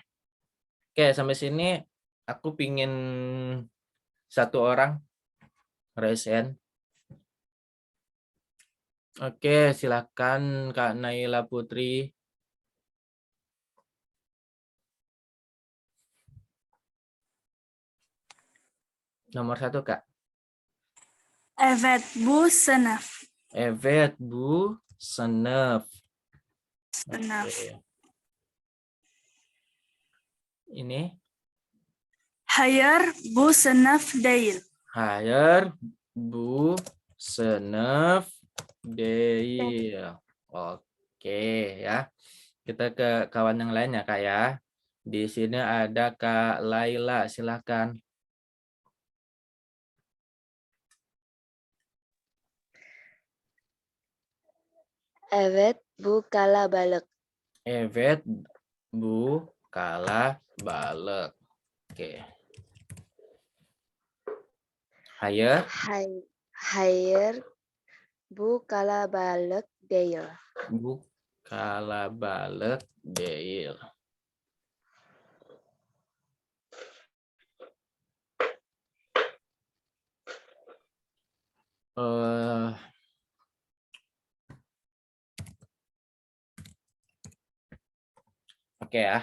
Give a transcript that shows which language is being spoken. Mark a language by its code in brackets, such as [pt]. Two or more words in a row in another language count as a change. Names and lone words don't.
[id] Oke, sampai sini aku pingin satu orang [en] raise hand. [id] Oke, silakan Kak Naila Putri. Nomor 1, Kak. [tr] Evet bu sınıf. Evet bu sınıf. Sınıf. [id] Oke. Ini [tr] Hayır bu sınıf değil. hayır bu sınıf değil. [id] Oke ya. Kita ke kawan yang lain ya Kak ya. Di sini ada Kak Laila, silakan. [tr] Evet, bu kalabalık. Evet bu kalabalık. Oke. Hayır. Hayır, bu kalabalık değil. Bu kalabalık değil. [id] Eh, Oke ya.